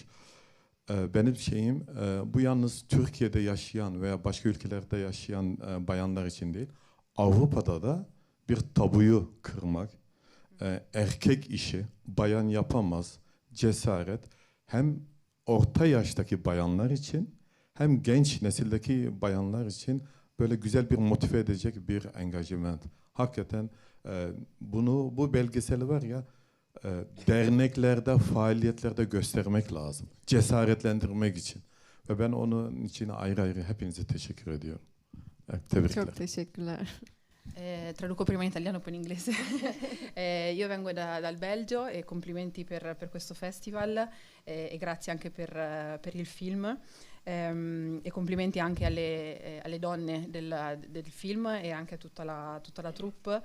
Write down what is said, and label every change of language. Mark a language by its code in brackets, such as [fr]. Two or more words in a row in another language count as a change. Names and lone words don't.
[tr] Benim şeyim, bu yalnız Türkiye'de yaşayan veya başka ülkelerde yaşayan bayanlar için değil, Avrupa'da da bir tabuyu kırmak, erkek işi, bayan yapamaz, cesaret, hem orta yaştaki bayanlar için, hem genç nesildeki bayanlar için böyle güzel bir motive edecek bir engagement. Hakikaten bu belgeseli var ya, derneklerde, faaliyetlerde göstermek lazım. Cesaretlendirmek için. Ve ben onun için ayrı ayrı hepinize teşekkür ediyorum. Tebrikler. Çok teşekkürler. [it] Traduco prima in italiano poi in inglese. Io vengo dal Belgio, e complimenti per questo festival, e grazie anche per il film. E complimenti anche alle donne del film e anche a tutta la troupe.